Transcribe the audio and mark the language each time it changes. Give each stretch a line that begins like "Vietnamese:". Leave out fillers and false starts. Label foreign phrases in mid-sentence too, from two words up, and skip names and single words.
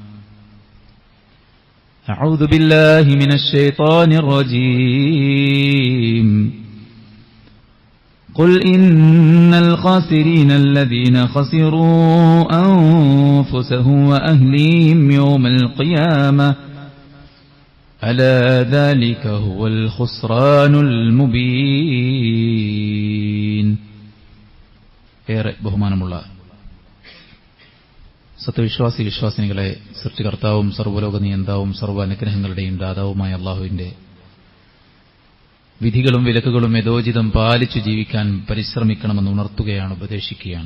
Arabic: أعوذ بالله من الشيطان الرجيم قل إن الخاسرين الذين خسروا أنفسهم وأهليهم يوم القيامة ألا ذلك هو الخسران
Malayalam: المبين ഏറെ ബഹുമാനമുള്ള സത്യവിശ്വാസി വിശ്വാസിനികളെ സൃഷ്ടികർത്താവും സർവ്വലോക നിയന്താവും സർവ്വ അനുഗ്രഹങ്ങളുടെയും ദാതാവുമായ അള്ളാഹുവിന്റെ വിധികളും വിലക്കുകളും യഥോചിതം പാലിച്ചു ജീവിക്കാൻ പരിശ്രമിക്കണമെന്ന് ഉണർത്തുകയാണ്, ഉപദേശിക്കുകയാണ്.